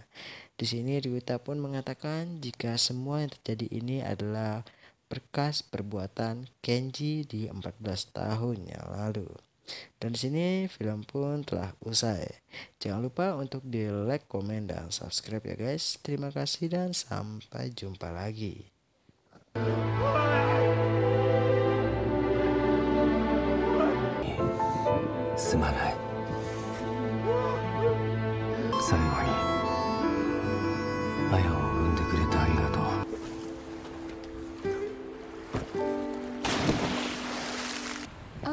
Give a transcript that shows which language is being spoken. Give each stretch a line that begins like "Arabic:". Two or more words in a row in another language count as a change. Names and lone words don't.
Indonesian: Di sini Ryuta pun mengatakan jika semua yang terjadi ini adalah berkas perbuatan Kenji di 14 tahun yang lalu. Dan di sini film pun telah usai. Jangan lupa untuk di like, komen, dan subscribe ya guys. Terima kasih dan sampai jumpa lagi.
Japanese: すまない。最後に綾を産んでくれてありがとう。